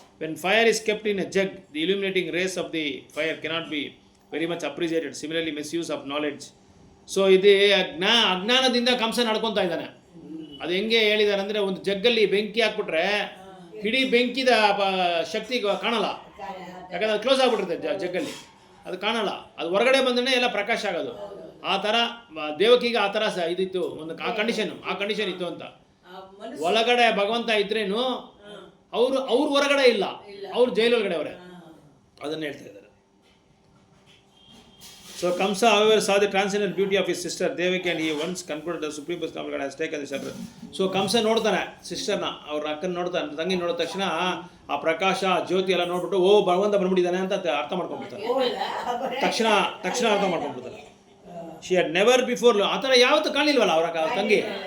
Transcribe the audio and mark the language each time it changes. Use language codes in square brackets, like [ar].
[en] When fire is kept in a jug, the illuminating rays of the fire cannot be very much appreciated. Similarly, misuse of knowledge. [kn] So ಇದು ಅಜ್ಞಾನದಿಂದ ಕಂಸ ನಡ್ಕೊತಾ ಇದ್ದಾನೆ. ಅದು ಹೆಂಗೆ ಹೇಳಿದಾರೆ ಅಂದರೆ, ಒಂದು ಜಗ್ಗಲ್ಲಿ ಬೆಂಕಿ ಹಾಕ್ಬಿಟ್ರೆ ಇಡೀ ಬೆಂಕಿದ ಶಕ್ತಿ ಕಾಣಲ್ಲ, ಯಾಕಂದ್ರೆ ಅದು ಕ್ಲೋಸ್ ಆಗಿಬಿಟ್ಟಿರುತ್ತೆ ಜಗ್ಗಲ್ಲಿ, ಅದು ಕಾಣಲ್ಲ. ಅದು ಹೊರಗಡೆ ಬಂದ್ರೆ ಎಲ್ಲ ಪ್ರಕಾಶ ಆಗೋದು. ಆ ಥರ ದೇವಕಿಗೆ ಆ ಥರ ಇದಿತ್ತು, ಒಂದು ಆ ಕಂಡೀಷನ್ ಇತ್ತು ಅಂತ. ಒಳಗಡೆ ಭಗವಂತ ಇದ್ರೇನು ಅವ್ರು ಹೊರಗಡೆ ಇಲ್ಲ, ಅವ್ರು ಜೈಲೊಳಗಡೆ ಅವರೇ, ಅದನ್ನು ಹೇಳ್ತಾ ಇದ್ದಾರೆ. [en] So Kamsa however saw the transcendent beauty of his sister Devaki and he once concluded the supreme personality has taken the shelter. [kn] So ಕಂಸ ನೋಡ್ತಾನೆ ಸಿಸ್ಟರ್ನ, ಅವ್ರ ಅಕ್ಕನ ನೋಡ್ತಾನೆ, ತಂಗಿ ನೋಡಿದ ತಕ್ಷಣ ಆ ಪ್ರಕಾಶ ಜ್ಯೋತಿ ಎಲ್ಲ ನೋಡ್ಬಿಟ್ಟು ಭಗವಂತ ಬಂದ್ಬಿಟ್ಟಿದ್ದಾನೆ ಅಂತ ಅರ್ಥ ಮಾಡ್ಕೊಂಡ್ಬಿಡ್ತಾನೆ. ತಕ್ಷಣ ಅರ್ಥ ಮಾಡ್ಕೊಂಡ್ಬಿಡ್ತಾನೆ. [en] she had never before, [kn] ಆ ಥರ ಯಾವತ್ತೂ ಕಾಣಿಲ್ವಲ್ಲ ಅವರ ತಂಗಿ.